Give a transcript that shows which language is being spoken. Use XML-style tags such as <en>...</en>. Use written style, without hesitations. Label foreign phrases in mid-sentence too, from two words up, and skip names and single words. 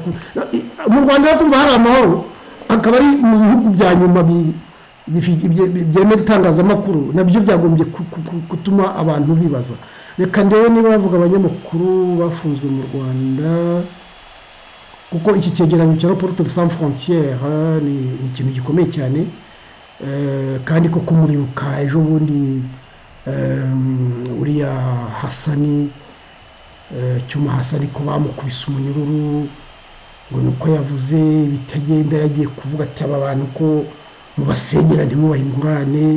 <rw>Mu Rwanda kumva hari amahoro, akaba ari mu bihugu bya nyuma byemera itangazamakuru, nabyo byagombye gutuma abantu bibaza. Reka ndebe niba bavuga abanyamakuru bafunzwe mu Rwanda, kuko iki cyegeranyo cya Reporters sans frontières ni ikintu gikomeye cyane. Kandi ko kumuribuka ejo bundi uriya Hasani Cyuma Hasani ko bamukubise umunyururu ngo nuko yavuze bitagenda, yagiye kuvuga ati aba bantu ko mubasenyera ntimubahingurane.</rw>